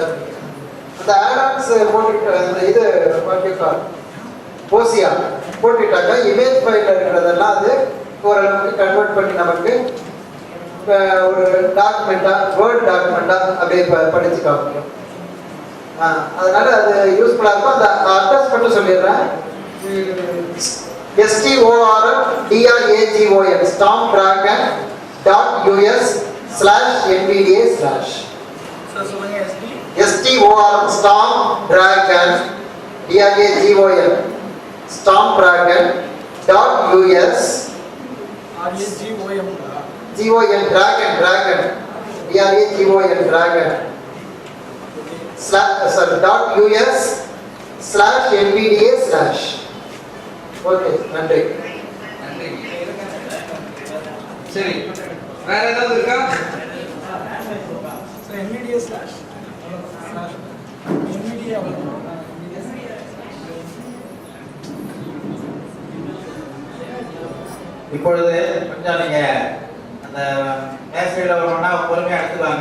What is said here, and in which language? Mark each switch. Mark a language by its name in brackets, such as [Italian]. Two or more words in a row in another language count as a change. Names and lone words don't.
[Tamil] அந்த ஆட்-ஆன்ஸ் போட்டுட்டு அந்த இது OCR போட்டுட்டாக்கா [English] image file-il [Tamil] இருக்கிறதெல்லாம் அது ஓரளவுக்கு கன்வெர்ட் பண்ணி நமக்கு ஒரு டாக்குமெண்ட்டாக [English] word document-aaga [Tamil] அப்படியே படித்து காமிக்கும். அதனால அது யூஸ்ஃபுல்லாக இருக்கும். அந்த அட்ரஸ் மட்டும் சொல்லிடுறேன். STORMDRAGON stormdragon.us/NVDA/ stormdragon.us .us/NVDA/. ஓகே, நன்றி. சரி, வேற ஏதாவது இருக்கா? இப்பொழுது கொஞ்சம் நீங்க அந்த மேசையில் வரணும்னா பொறுமையாக எடுத்துவாங்க.